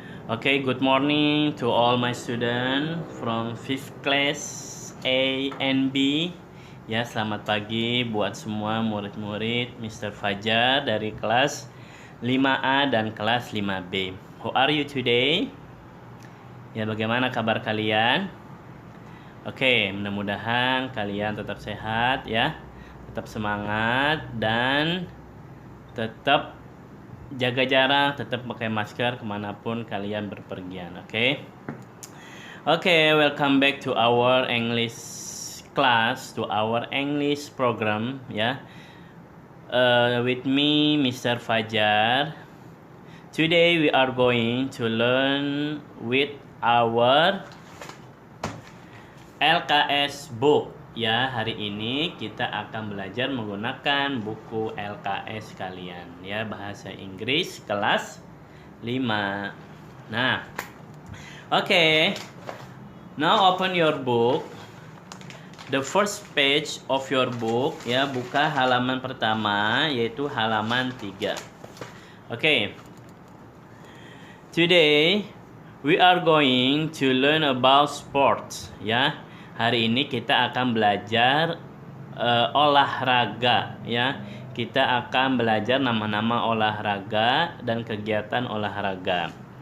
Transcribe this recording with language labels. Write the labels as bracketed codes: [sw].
[en] Okay, good morning to all my students from 5th class A and B. [id] Ya, selamat pagi buat semua murid-murid Mr. Fajar dari kelas 5A dan kelas 5B. [en] How are you today? [id] Ya, bagaimana kabar kalian? Oke, mudah-mudahan kalian tetap sehat ya. Tetap semangat dan tetap jaga jarak, tetap pakai masker kemanapun kalian berpergian, oke? [en] Oke, welcome back to our English class, to our English program, ya. With me, Mr. Fajar. Today we are going to learn with our LKS book. [id] Ya, hari ini kita akan belajar menggunakan buku LKS kalian ya, bahasa Inggris kelas 5. [en] Nah, oke. Now open your book. The first page of your book [id] ya, buka halaman pertama yaitu halaman 3. Oke. [en] Today we are going to learn about sports ya. [id] Hari ini kita akan belajar olahraga ya. Kita akan belajar nama-nama olahraga dan kegiatan olahraga.